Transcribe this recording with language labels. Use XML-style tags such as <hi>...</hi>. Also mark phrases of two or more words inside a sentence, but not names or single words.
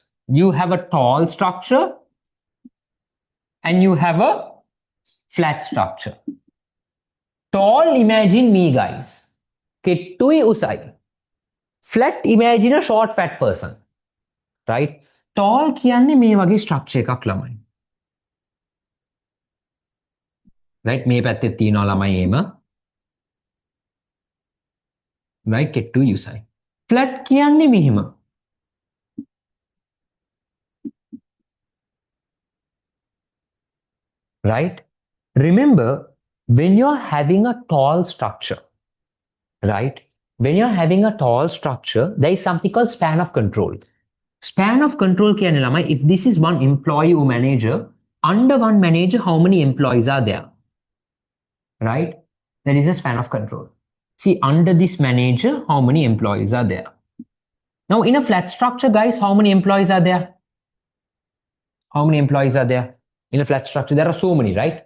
<en>You have a tall structure and you have a flat structure. Tall, imagine me, guys.</en> <si>කෙට්ටුයි උසයි.</si> <en>Flat, imagine a short, fat person.</en> <si>Right? Tall කියන්නේ මේ වගේ structure එකක් ළමයි. Right? මේ පැත්තේ තියෙනවා ළමයි එහෙම. Right? කෙට්ටුයි usai. Flat kiyanne මෙහෙම.</si> <en>Right? Remember, when you're having a tall structure, right? When you're having a tall structure, there is something called span of control. Span of control</en> <si>කියන්නේ ළමයි,</si> <en>if this is one employee or manager, under one manager, how many employees are there? Right? There is a span of control. See, under this manager, how many employees are there? Now, in a flat structure, guys, how many employees are there? How many employees are there? In a flat structure, there are so many, right?</en>